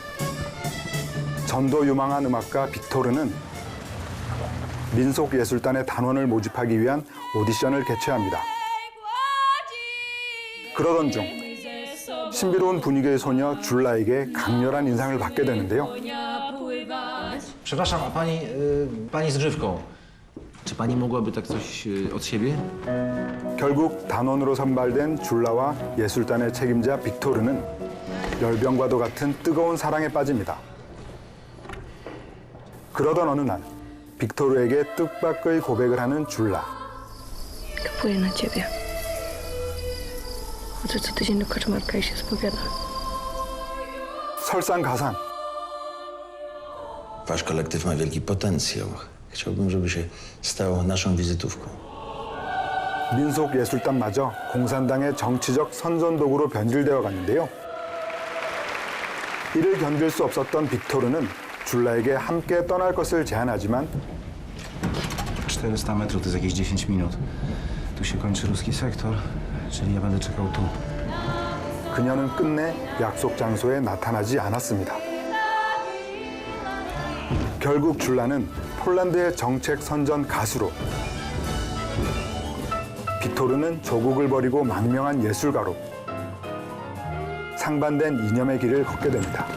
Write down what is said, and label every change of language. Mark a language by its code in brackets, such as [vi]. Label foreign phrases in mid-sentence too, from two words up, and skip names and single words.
[ko] 전도 유망한 음악가 빅토르는 민속예술단의 단원을 모집하기 위한 오디션을 개최합니다. 그러던 중 신비로운 분위기의 소녀 줄라에게 강렬한 인상을 받게 되는데요. [pl] Przepraszam, a pani z grzywką. Czy pani mogłaby tak coś od siebie? [ko] 결국 단원으로 선발된 줄라와 예술단의 책임자 빅토르는 열병과도 같은 뜨거운 사랑에 빠집니다. 그러던 어느 날 빅토르에게 뜻밖의 고백을 하는 줄라. [pl] Kapuję na ciebie. Chodzę co tydzień do kaczmarka i się spowiadam. [ko] 설상가상. [pl] Wasz kolektyw ma wielki potencjał. Chciałbym, żeby się stał naszą wizytówką. [ko] 민속예술단마저 공산당의 정치적 선전도구로 변질되어 갔는데요. 이를 견딜 수 없었던 빅토르는 줄라에게 함께 떠날 것을 제안하지만 [pl] 400 metrów to jest jakieś 10 minut. Tu się kończy ruski sektor, czyli ja będę czekał tu. [ko] 그녀는 끝내 약속 장소에 나타나지 않았습니다. 결국 줄라는 폴란드의 정책 선전 가수로, 빅토르는 조국을 버리고 망명한 예술가로 상반된 이념의 길을 걷게 됩니다.